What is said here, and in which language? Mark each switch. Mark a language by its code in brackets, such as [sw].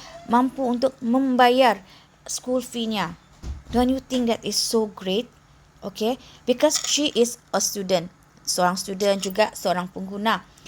[id] Mampu untuk membayar school fee-nya. [en] Don't you think that is so great? Because she is a student. [id] Seorang student juga seorang pengguna.